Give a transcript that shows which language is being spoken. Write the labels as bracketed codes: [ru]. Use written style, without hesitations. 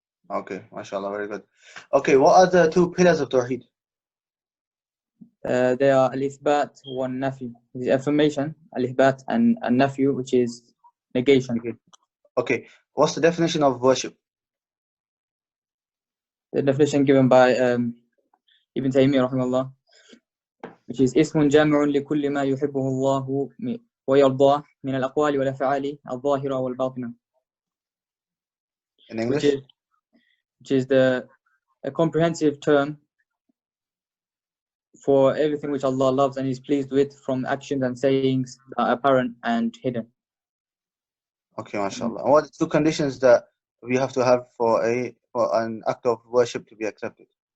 [en] Okay, mashallah, very good. Okay, what are the 2 pillars of tawheed? They are al-ithbat wa nafi, which is affirmation, al-ithbat, and nafi, which is negation. Okay, what's the definition of worship? The definition given by Ibn Taymiyyah rahimahullah, which is [ar] اسم جامع لكل ما يحبه الله ويرضاه من الأقوال والأفعال الظاهرة والباطنة. [en] In English? Which is a comprehensive term for everything which Allah loves and is pleased with, from actions and sayings that are apparent and hidden. Okay, mashallah. What are the 2 conditions that we have to have for an act of worship to be accepted?